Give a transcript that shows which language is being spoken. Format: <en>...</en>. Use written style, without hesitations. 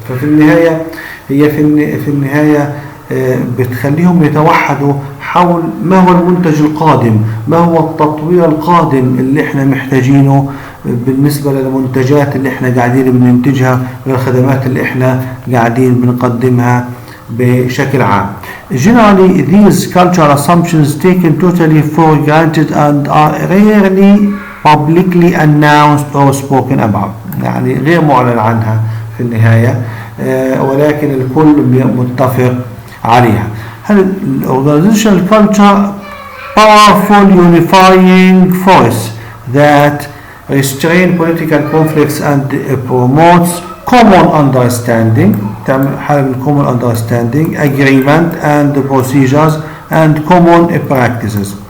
<ar>ففي النهاية هي في النهاية بتخليهم يتوحدوا حول ما هو المنتج القادم، ما هو التطوير القادم اللي احنا محتاجينه بالنسبة للمنتجات اللي احنا قاعدين بننتجها والخدمات اللي احنا قاعدين بنقدمها بشكل عام.</ar> <en>Generally, these cultural assumptions taken totally for granted and are rarely publicly announced or spoken about.</en> <ar>يعني غير معلن عنها في النهاية، ولكن الكل متفق عليها.</ar> <en>هل organizational culture powerful unifying force that restrain political conflicts and promotes common understanding, common understanding, agreement and procedures and common practices.</en>